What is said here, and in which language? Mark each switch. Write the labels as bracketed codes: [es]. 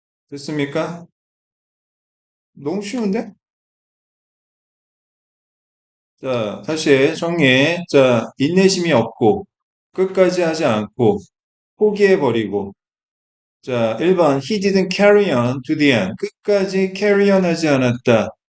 [ko] 됐습니까? 너무 쉬운데? 자, 다시 정리해. 자, 인내심이 없고, 끝까지 하지 않고, 포기해버리고. [en] 자, 1번, he didn't carry on to the end. [ko] 끝까지 carry on 하지 않았다.